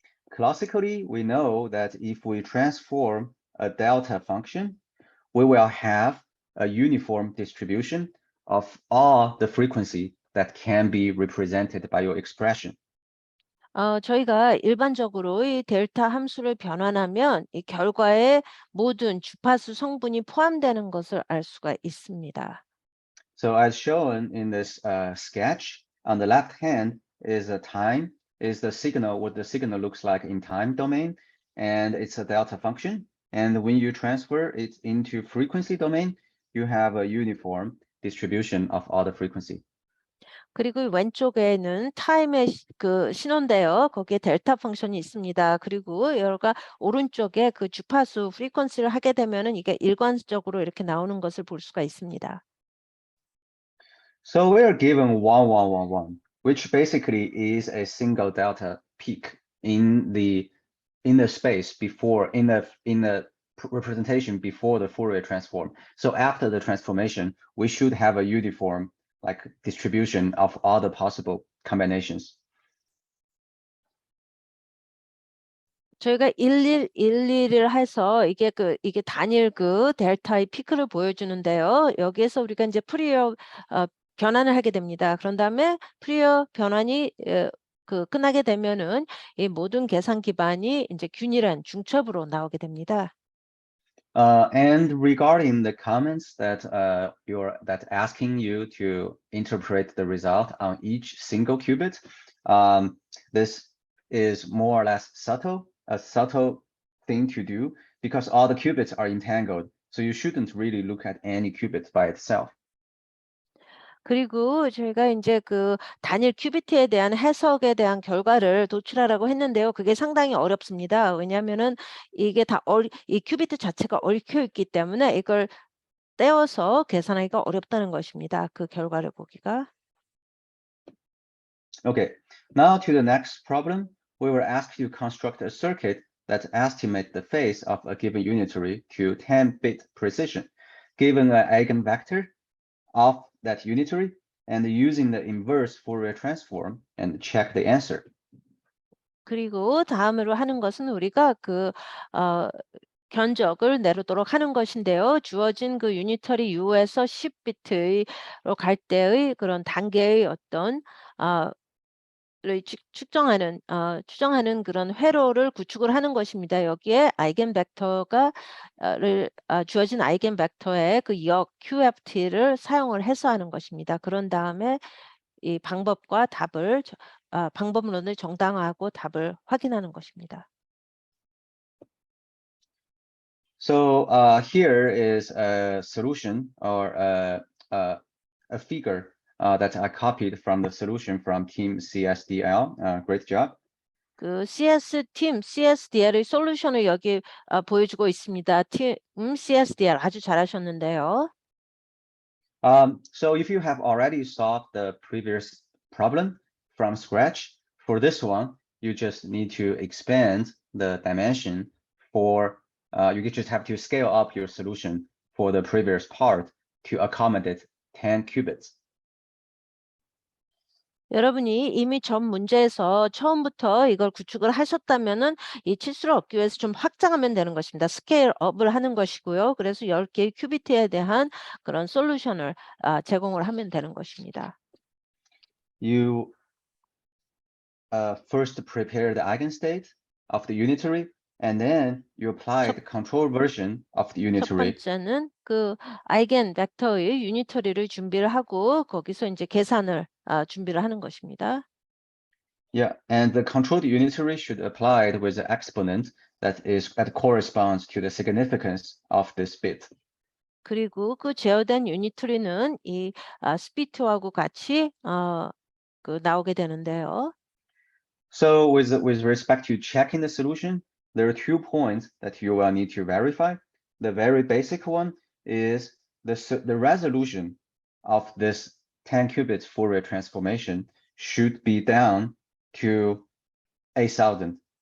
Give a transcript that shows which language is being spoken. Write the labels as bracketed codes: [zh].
[en] Classically, we know that if we transform a delta function, we will have a uniform distribution of all the frequency that can be represented by your expression. [ko] 저희가 일반적으로 이 델타 함수를 변환하면 이 결과에 모든 주파수 성분이 포함되는 것을 알 수가 있습니다. [en] So as shown in this sketch, on the left hand is a time, is the signal, what the signal looks like in time domain, and it's a delta function. And when you transfer it into frequency domain, you have a uniform distribution of all the frequency. [ko] 그리고 왼쪽에는 타임의 신호인데요. 거기에 델타 펑션이 있습니다. 그리고 여기가 오른쪽에 그 주파수 프리퀀시를 하게 되면은 이게 일관적으로 이렇게 나오는 것을 볼 수가 있습니다. [en] So we're given 1111, which basically is a single delta peak in the space before in the representation before the Fourier transform. So after the transformation, we should have a uniform like distribution of all the possible combinations. [ko] 저희가 1111을 해서 이게 단일 델타의 피크를 보여주는데요. 여기에서 우리가 이제 프리어 변환을 하게 됩니다. 그런 다음에 프리어 변환이 끝나게 되면은 이 모든 계산 기반이 이제 균일한 중첩으로 나오게 됩니다. [en] And regarding the comments that that asking you to interpret the result on each single qubit, this is more or less a subtle thing to do because all the qubits are entangled. So you shouldn't really look at any qubit by itself. [ko] 그리고 저희가 이제 단일 큐비트에 대한 해석에 대한 결과를 도출하라고 했는데요. 그게 상당히 어렵습니다. 왜냐하면은 이게 이 큐비트 자체가 얽혀 있기 때문에 이걸 떼어서 계산하기가 어렵다는 것입니다. 그 결과를 보기가. [en] Okay, now to the next problem. We were asked to construct a circuit that estimates the phase of a given unitary to 10-bit precision. Given an eigenvector, of that unitary and using the inverse Fourier transform and check the answer. [ko] 그리고 다음으로 하는 것은 우리가 견적을 내리도록 하는 것인데요. 주어진 그 유니터리 U에서 10비트로 갈 때의 그런 단계의 어떤 를 추정하는 그런 회로를 구축을 하는 것입니다. 여기에 아이겐 벡터가 주어진 아이겐 벡터의 그 역 QFT를 사용을 해서 하는 것입니다. 그런 다음에 이 방법론을 정당화하고 답을 확인하는 것입니다. [en] So here is a solution or a figure that I copied from the solution from Team CSDL. Great job. [ko] 그 팀 CSDL의 솔루션을 여기 보여주고 있습니다. 팀 CSDL 아주 잘하셨는데요. [en] So if you have already solved the previous problem from scratch, for this one, you just need to expand the dimension for, you just have to scale up your solution for the previous part to accommodate 10 qubits. [ko] 여러분이 이미 전 문제에서 처음부터 이걸 구축을 하셨다면은 이 치수를 얻기 위해서 좀 확장하면 되는 것입니다. 스케일업을 하는 것이고요. 그래서 10개의 큐비트에 대한 그런 솔루션을 제공을 하면 되는 것입니다. [en] You first prepare the eigenstate of the unitary, and then you apply the control version of the [ko] 첫 [en] unitary. [ko] 번째는 그 아이겐 벡터의 유니터리를 준비를 하고 거기서 이제 계산을 준비를 하는 것입니다. [en] Yeah, and the controlled unitary should apply it with the exponent that corresponds to the significance of this bit. [ko] 그리고 그 제어된 유니터리는 이 스피트하고 같이 나오게 되는데요. [en] So with respect to checking the solution, there are 2 points that you will need to verify. The very basic one is the resolution of this 10 qubits Fourier transformation should be down to 8,000.